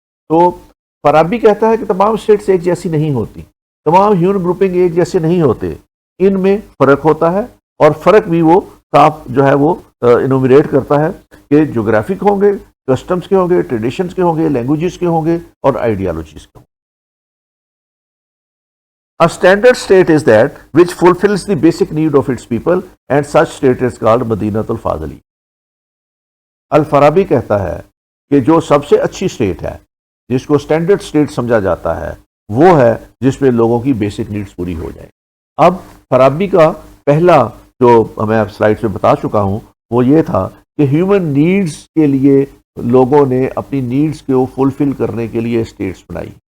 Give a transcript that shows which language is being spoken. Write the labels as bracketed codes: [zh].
[ur] تو فارابی کہتا ہے کہ تمام اسٹیٹس ایک جیسی نہیں ہوتی، تمام ہیومن گروپنگ ایک جیسے نہیں ہوتے، ان میں فرق ہوتا ہے اور فرق بھی وہ صاف جو ہے وہ انومریٹ کرتا ہے کہ جغرافک ہوں گے، کسٹمز کے ہوں گے، ٹریڈیشنز کے ہوں گے، لینگویجز کے ہوں گے اور آئیڈیالوجیز کے ہوں گے. [en] A standard state is that which fulfills the basic need of its people and such state is called مدینۃ الفاضلی. [ur] الفارابی کہتا ہے کہ جو سب سے اچھی اسٹیٹ ہے جس کو اسٹینڈرڈ اسٹیٹ سمجھا جاتا ہے وہ ہے جس میں لوگوں کی بیسک نیڈز پوری ہو جائیں. اب فارابی کا پہلا جو میں اب سلائڈ میں بتا چکا ہوں وہ یہ تھا کہ ہیومن نیڈز کے لیے لوگوں نے اپنی نیڈز کو فلفل کرنے کے لیے اسٹیٹس بنائی.